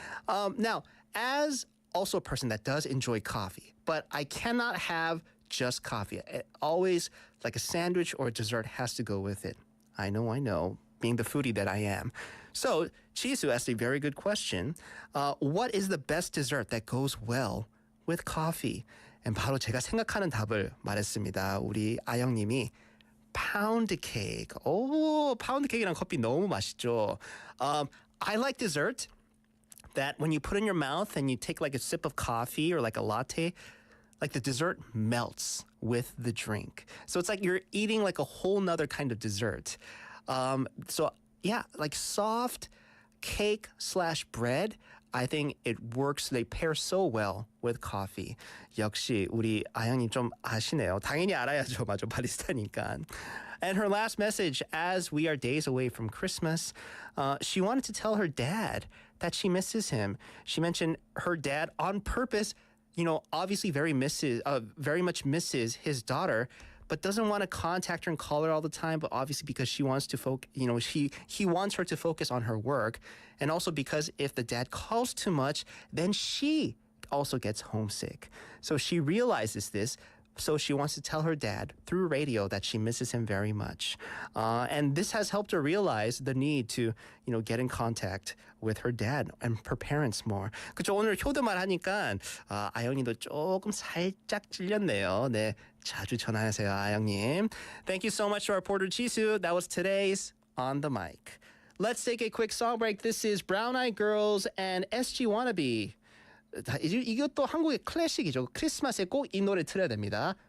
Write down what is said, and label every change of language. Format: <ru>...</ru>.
<en>Now, as also a person that does enjoy coffee, but I cannot have just coffee. Always like a sandwich or a dessert has to go with it. I know, being the foodie that I am. So Jisoo asked a very good question. What is the best dessert that goes well with coffee?</en> <ko>And 바로 제가 생각하는 답을 말했습니다. 우리 아영님이 pound cake. pound cake이랑 커피 너무 맛있죠.</ko> <en>I like dessert that when you put in your mouth and you take like a sip of coffee or like a latte, like the dessert melts with the drink. So it's like you're eating like a whole nother kind of dessert. Like soft cake / bread, I think it works. They pair so well with coffee.</en> <ko>역시 우리 아영님 좀 아시네요. 당연히 알아야죠. 맞아, 바리스타니까.</ko> <en>And her last message, as we are days away from Christmas, she wanted to tell her dad that she misses him. She mentioned her dad on purpose, obviously very much misses his daughter, but doesn't want to contact her and call her all the time, but obviously because she wants to he wants her to focus on her work, and also because if the dad calls too much, then she also gets homesick. So she realizes this. So she wants to tell her dad through radio that she misses him very much. And this has helped her realize the need to, get in contact with her dad and her parents more.</en> <ko>그쵸, 오늘 효도말 하니까 아영이도 조금 살짝 찔렸네요. 네, 자주 전화하세요, 아영님.</ko> <en>Thank you so much to our reporter 지수. That was today's On the Mic. Let's take a quick song break. This is Brown Eyed Girls and SG Wannabe.</en> <ko>이것도 한국의 클래식이죠. 크리스마스에 꼭 이 노래 틀어야 됩니다.</ko>